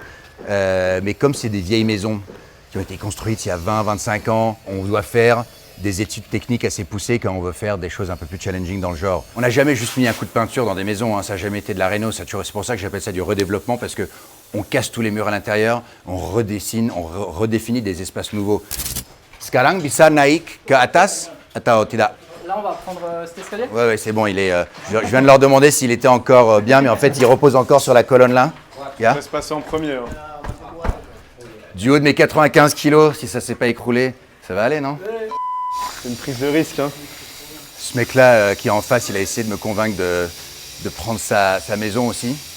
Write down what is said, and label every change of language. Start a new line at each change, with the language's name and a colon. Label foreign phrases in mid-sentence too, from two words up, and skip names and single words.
French: Mais comme c'est des vieilles maisons qui ont été construites il y a 20-25 ans, on doit faire des études techniques assez poussées quand on veut faire des choses un peu plus challenging dans le genre. On n'a jamais juste mis un coup de peinture dans des maisons, hein, ça n'a jamais été de la réno, c'est pour ça que j'appelle ça du redéveloppement, parce que On casse tous les murs à l'intérieur, on redessine, redéfinit des espaces nouveaux.
Indonesian: Sekarang bisa naik ke atas atau tidak?
French: Là, on va prendre cet escalier. Ouais, c'est bon, il est. Je viens de leur demander s'il était encore bien, mais en fait, il repose encore sur la colonne là. On va se passer en premier. Hein. Du haut de mes 95 kilos, si ça s'est pas écroulé, ça va aller, non? C'est une prise de risque. Hein. Ce mec-là qui est en face, il a essayé de me convaincre de prendre sa maison aussi.